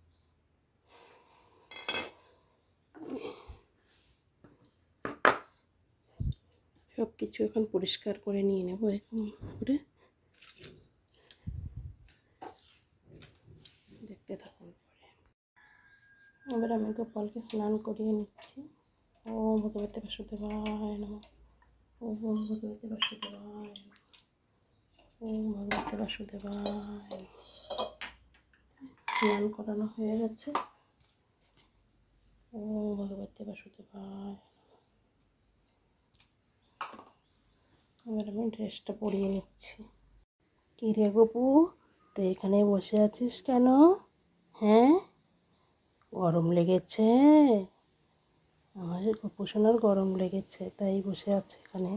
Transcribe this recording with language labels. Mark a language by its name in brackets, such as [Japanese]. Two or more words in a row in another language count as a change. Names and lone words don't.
[Bangla] সব কিছু এখন পরিষ্কার করে নিয়ে নেব এরকম করে। দেখতে থাকুন। এবার আমি গোপালকে স্নান করিয়ে নিচ্ছি। [Sanskrit] ওম ভগবতে বাসুদেবায় নমঃ। ওম ভগবতে বাসুদেবায় নমঃ। ওম ভগবতে বাসুদেবায় নমঃ। [Bangla] স্নান করানো হয়ে গেছে। [Sanskrit] ওম ভগবতে বাসুদেবায় নমঃ। [Bangla] এবার আমি ড্রেসটা পরিয়ে নিচ্ছি। কী রে গপু, তো এখানে বসে আছিস কেন? হ্যাঁ, গরম লেগেছে? আমার গপু সোনার গরম লেগেছে, তাই বসে আছে এখানে।